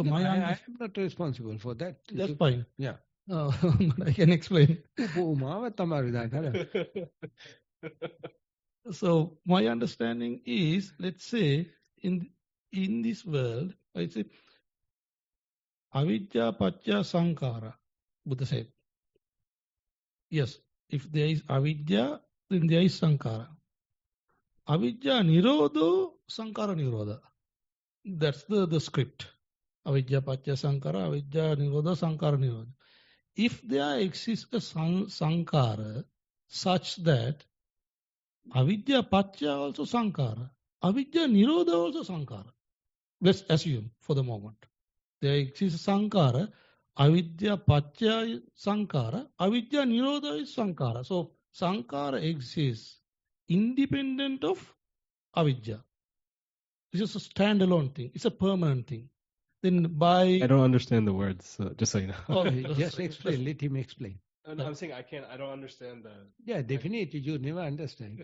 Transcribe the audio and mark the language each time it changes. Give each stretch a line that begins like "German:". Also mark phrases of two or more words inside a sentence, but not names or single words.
English: No, I am not responsible for that. That's fine. Yeah. But I can explain. So my understanding is, let's say, in this world, I say,
Pali: avidya paccaya sankhara,
English: Buddha said. Yes, if there is avidya, then there is sankhara.
Pali: Avidya nirodho, sankhara nirodha.
English: That's the script.
Pali: Avidya paccaya sankhara, avidya nirodha, sankhara nirodha.
English: If there exists a sankhara such that
Pali: avidya paccaya
English: also sankhara,
Pali: avidya nirodha
English: also sankhara. Let's assume for the moment. There exists sankhara,
Pali: avidya paccaya sankhara, avidya nirodha
English: is sankhara. So sankhara exists independent of avidya. This is a standalone thing. It's a permanent thing. Then by... I don't understand the words, just so you know. Oh, just explain, let him explain. No, I'm saying I don't understand the... Yeah, definitely, you never understand.